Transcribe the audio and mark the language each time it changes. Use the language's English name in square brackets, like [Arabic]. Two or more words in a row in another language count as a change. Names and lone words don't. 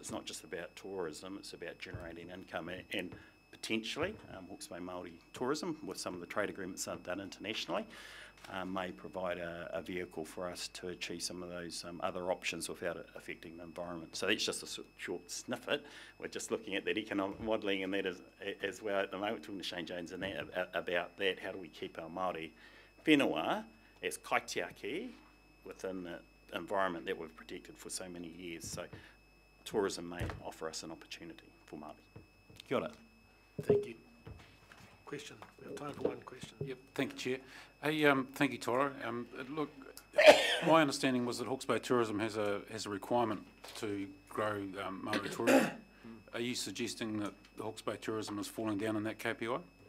[English] It's not just about tourism, it's about generating income, and potentially Hawke's Bay Māori Tourism, with some of the trade agreements that are done internationally, may provide a vehicle for us to achieve some of those other options without it affecting the environment. So that's just a short snippet. We're just looking at that economic modelling and that as well at the moment, talking to Shane Jones and that about that. How do we keep our Māori whenua as kaitiaki within the environment that we've protected for so many years? So tourism may offer us an opportunity for Māori. [Māori] Kia ora. [English] Thank you. Question. We have time for one question. Yep. Thank you, Chair. Hey, thank you, Toro. Look, my understanding was that Hawke's Bay Tourism has a requirement to grow Maori tourism. Are you suggesting that the Hawke's Bay Tourism is falling down in that KPI?